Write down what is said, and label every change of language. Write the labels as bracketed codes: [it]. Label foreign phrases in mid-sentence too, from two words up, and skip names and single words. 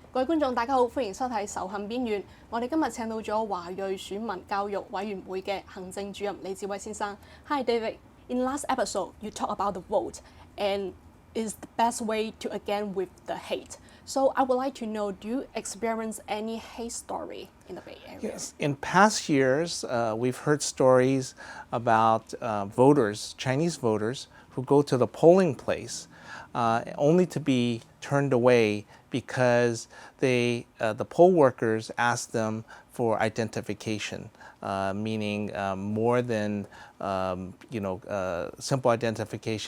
[yue] 各位觀眾，大家好，歡迎收睇《仇恨邊緣》。我哋今日請到咗華裔選民教育委員會嘅行政主任李志威先生。 [en] Hi David, in last episode you talked about the vote and is the best way to again with the hate. So I would like to know, do you experience any hate story in the Bay Area? Yes. In past years, we've heard stories about voters, Chinese voters, who go to the polling place only to be turned away because the poll workers asked them for identification, meaning more than simple identification.